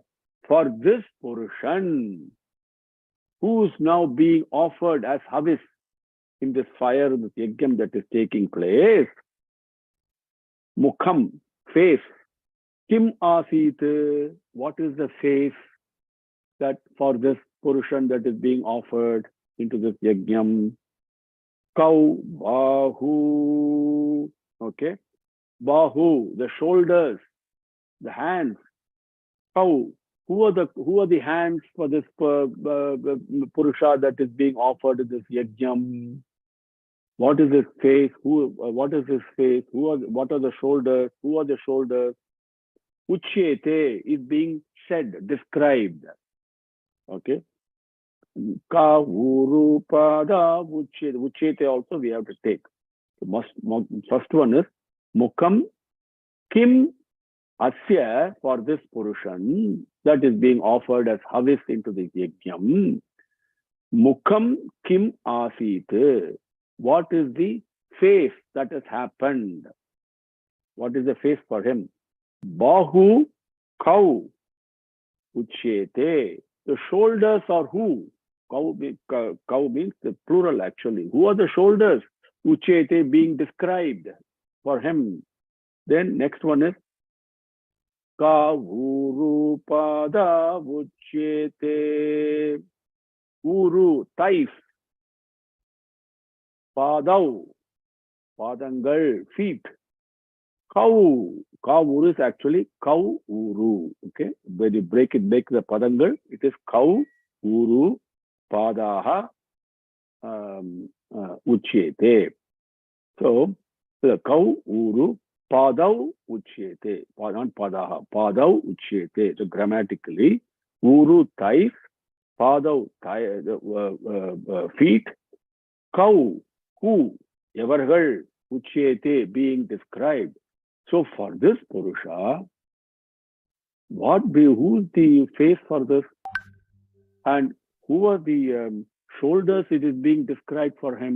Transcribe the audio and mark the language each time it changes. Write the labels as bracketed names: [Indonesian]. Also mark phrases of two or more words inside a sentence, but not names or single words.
[English] For this Purushan, who is now being offered as Havis in this fire, this Yajnam that is taking place. [Sanskrit] Mukham, face. किम् आसीत्. [English] What is the face that for this Purushan that is being offered into this Yajnam? [Sanskrit] कौ बाहू. Okay. Bahu, [English] the shoulders, the hands. Kau, who are the hands for this Purusha that is being offered in this Yajnam? What is his face? What is his face? What are the shoulders? Who are the shoulders? Uchyete is being said, described. [Sanskrit] Okay. का ऊरू पादा उच्येते. [English] Uchyete also we have to take. First one is [Sanskrit] मुखं किम् अस्य, [English] for this Purushan that is being offered as Havis into the Yajnam. [Sanskrit] मुखं किम् आसीत्. [English] What is the face that has happened? What is the face for him? [Sanskrit] बाहू कौ उच्येते. [English] The shoulders are who? Kau means the plural actually. Who are the shoulders? Uchyete being described for him. Then next one is [Sanskrit] का ऊरू पादा उच्येते. [English] Uru, thighs. Padau, Padangal, feet. Kau. Kau is actually [Sanskrit] कौ ऊरू. [English] Okay. When you break the Padangal, it is [Sanskrit] कौ ऊरू पादाः उच्येते. [English] So, the [Sanskrit] कौ ऊरू पादौ उच्येते. [English] Not Padaha. [Sanskrit] पादौ उच्येते. [English] So, grammatically, Uru thighs, Padau feet, Kau, who, Evargal, Uchyete being described. So for this Purusha, who's the face for this? And who are the shoulders it is being described for him?